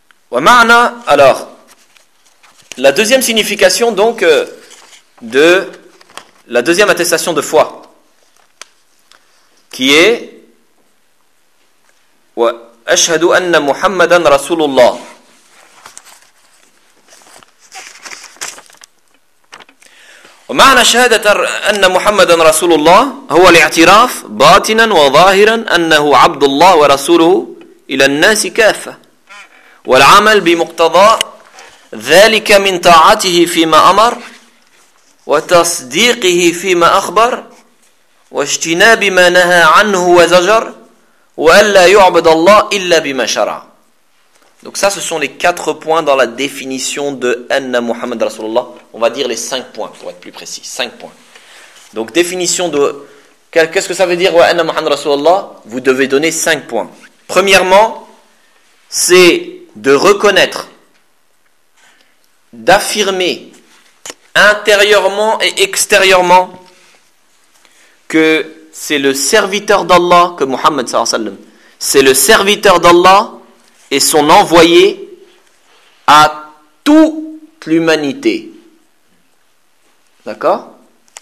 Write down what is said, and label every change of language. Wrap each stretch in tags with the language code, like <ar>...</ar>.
<fr>Wa ma'na, alors la deuxième signification donc de la deuxième attestation de foi qui est</fr> <ar>wa ashhadu anna Muhammadan Rasulullah. ومعنى شهادة أن محمدا رسول الله هو الاعتراف باطنا وظاهرا أنه عبد الله ورسوله إلى الناس كافة والعمل بمقتضى ذلك من طاعته فيما أمر وتصديقه فيما أخبر واجتناب ما نهى عنه وزجر وألا يعبد الله إلا بما شرع.</ar> <fr>Donc ça, ce sont les quatre points dans la définition de Anna Muhammad Rasulullah. On va dire les cinq points, pour être plus précis. Cinq points. Donc définition de... Qu'est-ce que ça veut dire, Anna Muhammad Rasulullah? Vous devez donner cinq points. Premièrement, c'est de reconnaître, d'affirmer intérieurement et extérieurement que c'est le serviteur d'Allah, que Muhammad sallallahu alayhi wa sallam, c'est le serviteur d'Allah et son envoyé à toute l'humanité. D'accord ?</fr>